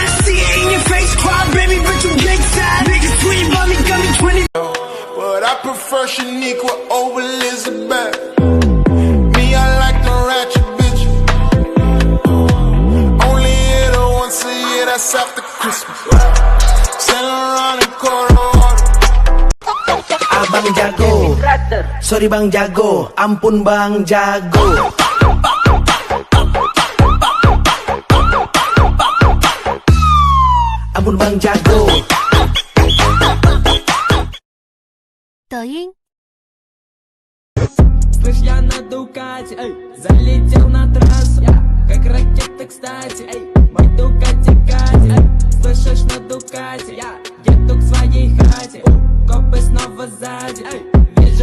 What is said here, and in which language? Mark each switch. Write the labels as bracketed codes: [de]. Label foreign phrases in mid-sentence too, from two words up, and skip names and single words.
[en] See it in your face, cry baby, bitch, you big sad. Niggas tweet about me, got me 20. But I prefer Shaniqua over Elizabeth. Me, I like the ratchet bitch. Only hit her once a year, that's after Christmas. Saint Laurent and Colorado. [id] Abang jago, sorry bang jago, ampun bang jago. Ampun bang jago. 抖音。 [ru] Слышь, я на Дукате, эй, залетел на трассу, как ракета, кстати, эй, мой Дукати Кати, эй, слышишь, на Дукате, я еду к своей хате, копы снова сзади, эй, вижу